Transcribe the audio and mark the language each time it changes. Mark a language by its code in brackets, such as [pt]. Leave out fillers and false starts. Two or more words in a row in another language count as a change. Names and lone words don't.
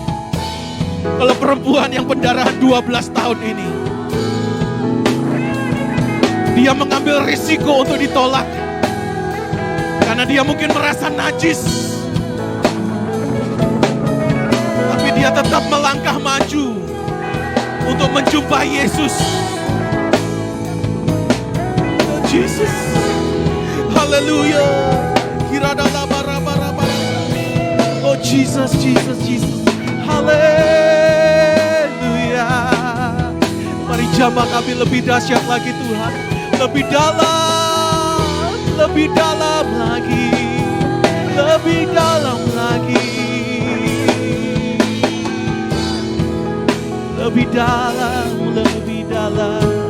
[id] Kalau perempuan yang pendarahan 12 tahun ini, dia mengambil risiko untuk ditolak. Karena dia mungkin merasa najis. Tapi dia tetap melangkah maju untuk menjumpai Yesus. Jesus. Haleluya. Oh Jesus, Jesus, Jesus. Haleluya. Mari jamah kami lebih dahsyat lagi Tuhan. Lebih dalam, lebih dalam lagi. Lebih dalam lagi. Lebih dalam, lebih dalam.